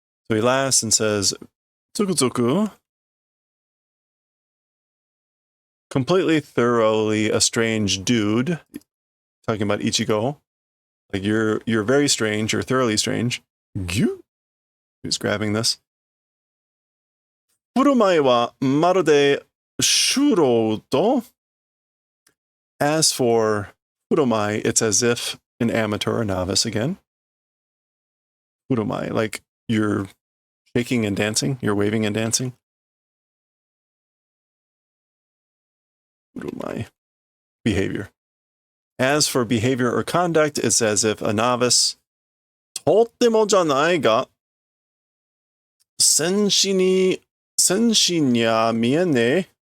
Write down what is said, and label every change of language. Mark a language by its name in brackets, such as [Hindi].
[English] So he laughs and says, つくづく, completely thoroughly a strange dude, talking about Ichigo. Like you're very strange, you're thoroughly strange. Gyu? Who's grabbing this? [Japanese] 振る舞いはまるで素人. [English] As for furumai, it's as if an amateur or novice again. Furumai, like you're shaking and dancing, you're waving and dancing. Furumai, behavior. As for behavior or conduct, it's as if a novice, [Japanese] とってもじゃないが、戦士にゃ見えねえ.